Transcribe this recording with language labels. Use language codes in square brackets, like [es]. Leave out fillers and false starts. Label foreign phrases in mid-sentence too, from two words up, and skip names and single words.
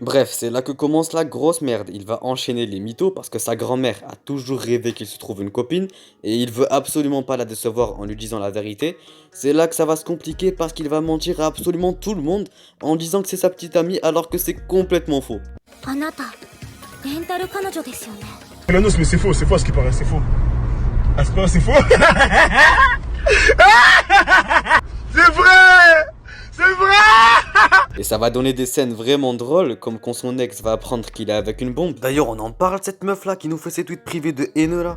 [fr] Bref, c'est là que commence la grosse merde. Il va enchaîner les mythos parce que sa grand-mère a toujours rêvé qu'il se trouve une copine et il veut absolument pas la décevoir en lui disant la vérité. C'est là que ça va se compliquer parce qu'il va mentir à absolument tout le monde en disant que c'est sa petite amie alors que c'est complètement faux. [ja] あなたレンタル彼女ですよね [fr] Nanos, mais c'est faux à ce qui paraît, c'est faux. Ah, c'est pas, c'est faux. C'est vrai. C'est vrai. Et ça va donner des scènes vraiment drôles, comme quand son ex va apprendre qu'il est avec une bombe. D'ailleurs, on en parle de cette meuf là qui nous fait ses tweets privés de haineux là.